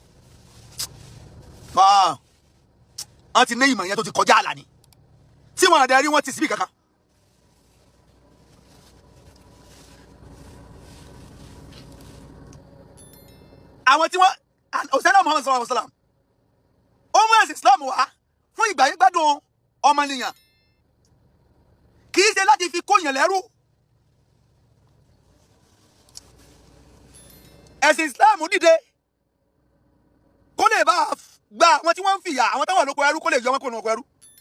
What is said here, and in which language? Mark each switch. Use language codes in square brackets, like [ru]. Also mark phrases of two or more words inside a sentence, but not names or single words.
[yo] wọ́n ti ní ìmọ̀ yẹn tó ti kọjá àlà ni tí wọ́n àdẹ́rí wọ́n ti síbí kankan. àwọn tí wọ́n òṣèlú Muhammad [ar] صلى الله عليه وسلم [yo] ó mú ẹ̀sìn Islam wá fún ìgbà yín gbádùn ọmọnìyàn kì í ṣe láti fi kóyàn lẹ́rú. ẹ̀sìn Islam dìde kó lè bá gba àwọn tí wọ́n ń fìyà àwọn tó wà lóko ẹrú kó lè yọ wọn kó lóko ẹrú.